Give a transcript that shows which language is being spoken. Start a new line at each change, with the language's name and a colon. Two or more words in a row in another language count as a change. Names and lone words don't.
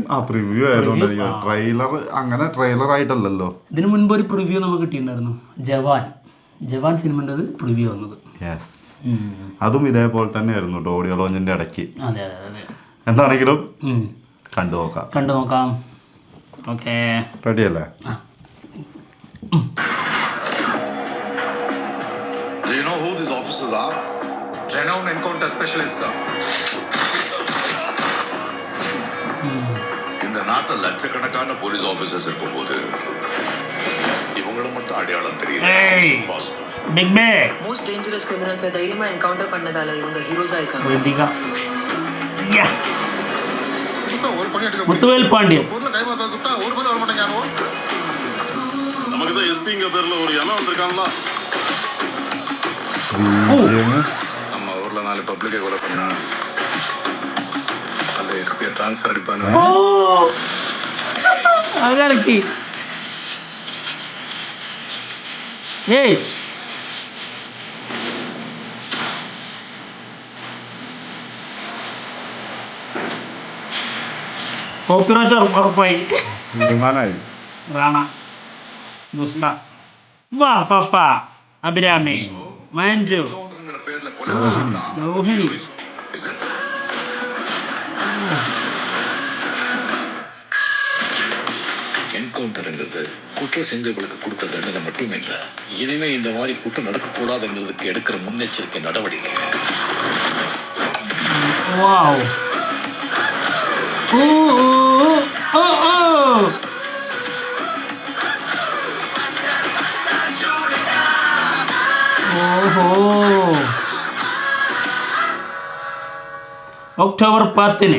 Malayalam: ആ പ്രിവ്യൂ ആയതുകൊണ്ട് ട്രെയിലർ അങ്ങനെ ട്രെയിലർ ആയിട്ടല്ലല്ലോ. ഇതിനു മുൻപ് ഒരു പ്രിവ്യൂ നമുക്ക് കിട്ടിയിട്ടുണ്ടായിരുന്നു. ജവാൻ സിനിമൻ്റെ പ്രിവ്യൂ വന്നത്. യെസ്, അതും ഇതേപോലെ തന്നെ ആയിരുന്നു ഓഡിയോ ലോഞ്ചിന്റെ ഇടയ്ക്ക്. അതെ. എന്താണെങ്കിലും കണ്ടു നോക്കാം. ഓക്കെ, റെഡി അല്ലേ?
English: Do you know who these officers are? Renowned encounter specialists, sir.
Tamil: இந்த நாட்டில் லட்சக்கணக்கான
English: police officers
Tamil: இருக்கும்போது இவங்களை மட்டும் அடையாளம் தெரியல. பிக் பே
English: most dangerous criminals
Tamil: தைரியமா என்கவுண்டர் பண்ணதால இவங்க ஹீரோஸா இருக்காங்க. முத்துவேல் பாண்டியன் நமக்கு தான் எஸ்பிங்க பேர்ல ஒரு இனம் வந்திருக்காங்களா? நம்ம ஊர்ல 4 பப்ளிக்கை கொலை பண்ணா அந்த எஸ்பியை ட்ரான்ஸ்ஃபர் அடிப்பாங்க. அகரட்டி ஏய் ഓപ്പറേറ്റർ ഉറപ്പായി. റാണ ദുസ്ന വാ പപ്പ അഭിരാമി മഞ്ജു ലോഹിണി. என்கவுண்டர்ங்கிறது குற்றம் செஞ்சவங்களுக்கு கொடுத்த தண்டனை மட்டும் இல்லை, இனிமே இந்த மாதிரி குற்றம் நடக்கக்கூடாதுங்கிறதுக்கு எடுக்கிற முன்னெச்சரிக்கை நடவடிக்கை.
Malayalam: വാവ്. ഒക്ടോബർ 10